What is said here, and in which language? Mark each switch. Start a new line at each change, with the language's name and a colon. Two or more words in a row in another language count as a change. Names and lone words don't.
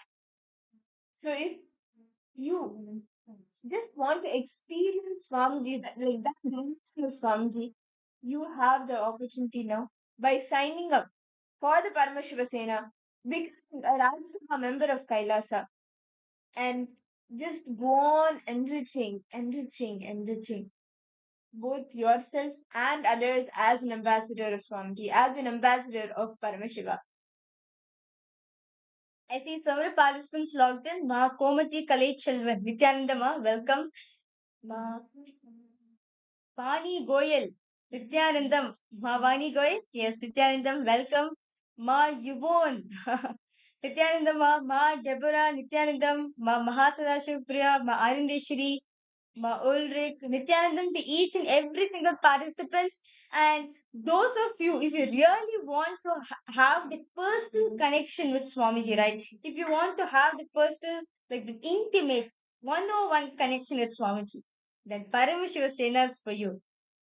English: So if you just want to experience Swamiji, like that dimension of Swamiji, you have the opportunity now by signing up for the Paramashiva Sena, becoming a Raj Sabha member of Kailasa, and just go on enriching both yourself and others as an ambassador of Swamiji, as an ambassador of Paramashiva. I see so many participants logged in. Ma Komati Kalai Chelvan, Nithyananda Ma, welcome. Ma Vani Goyal, Nithyanandam. Ma Vani Goyal, yes, Nithyanandam, welcome. Ma Yuvon, Nithyanandam Ma Deborah, Nithyanandam, Ma Mahasadashiv Ma Arindeshri, Ma Ulrich, Nithyanandam to each and every single participants. And those of you, if you really want to have the personal connection with Swamiji, right? If you want to have the personal, like the intimate, one-on-one connection with Swamiji, then Paramashiva Sena is for you.